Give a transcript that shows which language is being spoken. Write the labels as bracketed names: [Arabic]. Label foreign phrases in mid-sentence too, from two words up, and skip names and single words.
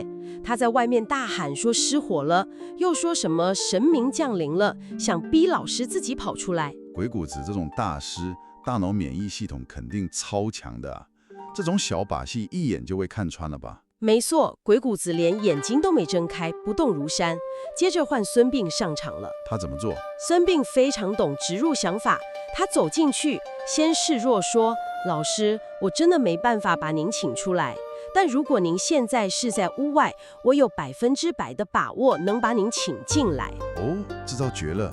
[Chinese] 他在外面大喊說失火了，又說什麼神明降臨了，想逼老師自己跑出來。鬼谷子這種大師，大腦免疫系統肯定超強的啊，這種小把戲一眼就會看穿了吧？沒錯，鬼谷子連眼睛都沒睜開，不動如山。接着換孫臏上場了。他怎麼做？孫臏非常懂植入想法，他走進去，先示弱說：老師，我真的没辦法把您請出來，但如果您現在是在屋外，我有100%的把握能把您請進來。哦，這招絕了！